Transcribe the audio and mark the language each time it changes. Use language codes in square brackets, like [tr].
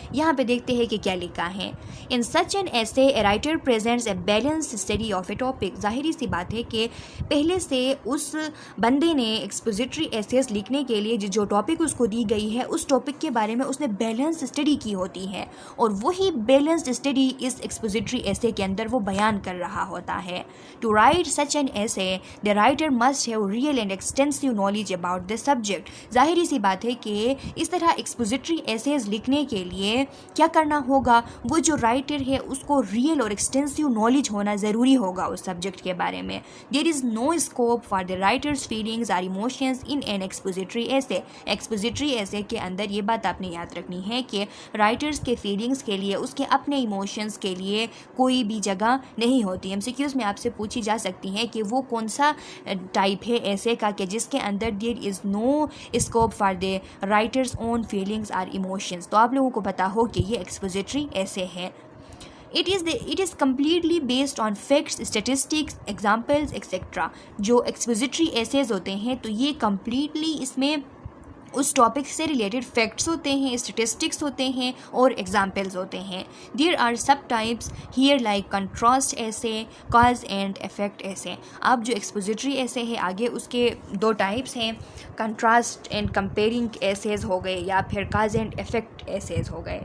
[ur] یہاں پہ دیکھتے ہیں کہ کیا لکھا ہے. [en] In such an essay a writer presents a balance study of a topic. [ur] ظاہری سی بات ہے کہ پہلے سے اس بندے نے ایکسپوزیٹری ایسیز لکھنے کے لیے جو ٹاپک اس کو دی گئی ہے اس ٹاپک کے بارے میں اس نے بیلنس اسٹڈی کی ہوتی ہے، اور وہی بیلنسڈ اسٹڈی اس ایکسپوزیٹری ایسے کے اندر وہ بیان کر رہا ہوتا ہے. [en] To write such an essay the writer must have real and extensive knowledge about the subject. [ur] ظاہری سی بات ہے کہ اس طرح ایکسپوزیٹری ایسیز لکھنے کے لیے کیا کرنا ہوگا، وہ جو رائٹر ہے اس کو ریئل اور ایکسٹینسو نالج ہونا ضروری ہوگا اس سبجیکٹ کے بارے میں. [en] There is no scope for the writer's feelings اور emotions in an expository essay. [ur] ایکسپوزیٹری ایسے کے اندر یہ بات آپ نے یاد رکھنی ہے کہ رائٹرز کے فیلنگز کے لیے، اس کے اپنے ایموشنز کے لیے کوئی بھی جگہ نہیں ہوتی. ایم سی کیوز میں آپ سے پوچھی جا سکتی ہیں کہ وہ کون سا ٹائپ ہے ایسے کا کہ جس کے اندر [en] There is no scope for the writer's own feelings اور emotions. [ur] تو آپ لوگوں کو پتا ہو کہ یہ ایکسپوزیٹری ایسے ہے. [en] It is completely based on facts, statistics, examples, etc. [ur] جو ایکسپوزیٹری ایسیز ہوتے ہیں تو یہ کمپلیٹلی اس میں اس ٹاپک سے ریلیٹڈ فیکٹس ہوتے ہیں، اسٹیٹسٹکس ہوتے ہیں اور ایگزامپلز ہوتے ہیں. [en] There are sub types here like contrast essay, cause and effect essay. [ur] اب جو ایکسپوزیٹری ایسے ہے آگے اس کے دو ٹائپس ہیں، کنٹراسٹ اینڈ کمپیئرنگ ایسیز ہو گئے یا پھر کاز اینڈ افیکٹ ایسیز ہو گئے.